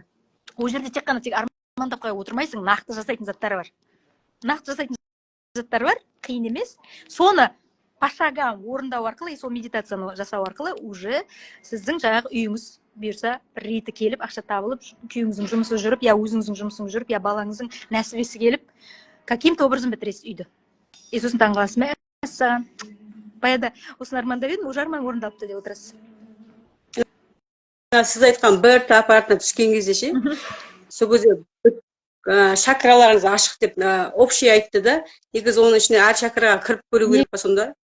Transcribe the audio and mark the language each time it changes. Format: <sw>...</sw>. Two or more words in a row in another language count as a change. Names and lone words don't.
<kk>Ол жерде тек армандап қойып отырмайсың, нақты жасайтын заттар бар. Қиын емес. Соны пошагам орындау арқылы, сол медитацияны жасау арқылы уже сіздің жаңағы үйіңіз бұйырса реті келіп, ақша табылып, күйіңіздің жұмысы жүріп, я өзіңіздің жұмысың жүріп, я балаңыздың нәсібесі келіп,</kk> <ru>каким-то образом</ru> <kk>бітіресіз үйді. Сосын таңғаласыз, мәссаған. Баяда осыны армандап едім, уже арман орындалыпты деп отырасыз. Сіз айтқан БРТ аппаратына түскен кезде ше, сол кезде чакраларыңыз ашық деп общий айтты да, негізі оның ішіне әр чакраға кіріп көру керек па сонда?</kk>